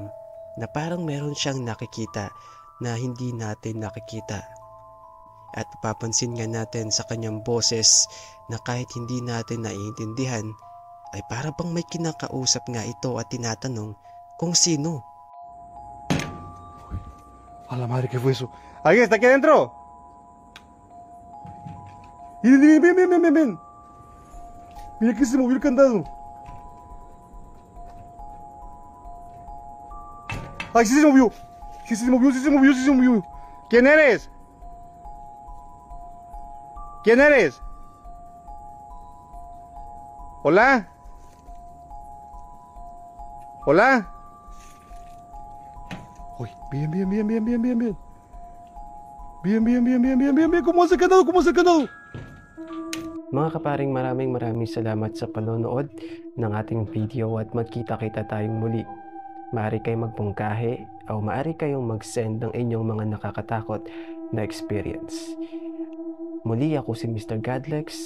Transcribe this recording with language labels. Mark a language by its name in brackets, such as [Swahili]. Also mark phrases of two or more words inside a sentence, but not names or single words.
[Filipino] Na parang meron siyang nakikita na hindi natin nakikita. At papansin nga natin sa kanyang boses na kahit hindi natin naiintindihan, ay para bang may kinakausap nga ito at tinatanong kung sino. [Spanish] A la madre, ¿qué fue eso? ¿Alguien está aquí adentro? Ven, ven, ven, ven, ven, ven. Mira que se movió el candado. ¡Ay, sí se movió! Sí se movió, sí se movió, sí se movió. ¿Quién eres? ¿Quién eres? ¿Hola? ¿Hola? Uy, bien, bien, bien, bien, bien, bien, bien. Bien, bien, bien, bien, bien, bien, bien. ¿Cómo hace el candado? ¿Cómo hace el candado? [Filipino] Mga kaparing, maraming salamat sa panonood ng ating video at magkita-kita tayong muli Maaari kayong magpungkahi o maaari kayong mag-send ng inyong mga nakakatakot na experience. Muli ako si Mr.